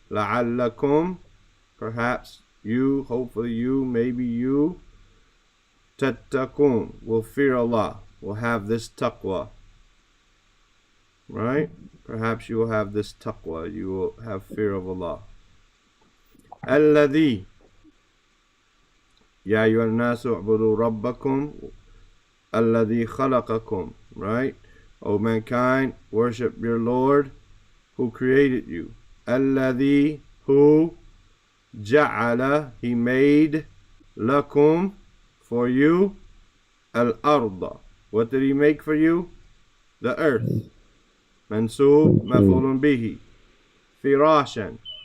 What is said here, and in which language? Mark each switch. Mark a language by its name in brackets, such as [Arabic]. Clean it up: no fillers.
[Arabic] لَعَلَّكُمْ, [English] perhaps you, hopefully you, maybe you, [Arabic] تَتَّقُونَ, [English] will fear Allah, will have this taqwa, right? Perhaps you will have this taqwa, you will have fear of Allah. [Arabic] الذي يا أيها الناس اعبدوا ربكم الذي خلقكم, [English] right? O mankind, worship your Lord who created you. [Arabic] الذي, [English] who, [Arabic] جعل, [English] he made, [Arabic] لكم, [English] for you, [Arabic] الأرض. [English] What did he make for you? The earth. [Arabic] منسوب مفعول به. فراشا.